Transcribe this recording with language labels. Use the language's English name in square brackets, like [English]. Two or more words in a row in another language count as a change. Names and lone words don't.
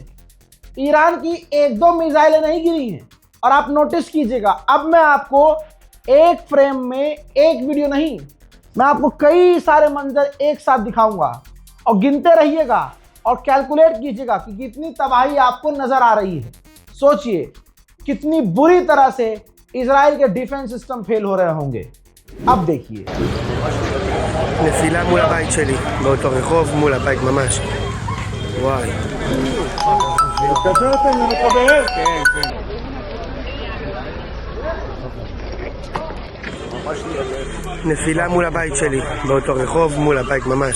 [Hindi] ईरान की एक दो मिसाइलें नहीं गिरी हैं और आप नोटिस कीजिएगा, अब मैं आपको एक फ्रेम में एक वीडियो नहीं, मैं आपको कई सारे मंजर एक साथ दिखाऊंगा और गिनते रहिएगा और कैलकुलेट कीजिएगा कि कितनी तबाही आपको नजर आ रही है। सोचिए कितनी बुरी तरह से इजराइल के [English] defense system [Hindi] फेल हो रहे होंगे। अब देखिए, [Hebrew] נפילה מול הבית שלי, באותו רחוב, מול הבית ממש. וואי. נפילה מול הבית שלי, באותו רחוב, מול הבית ממש.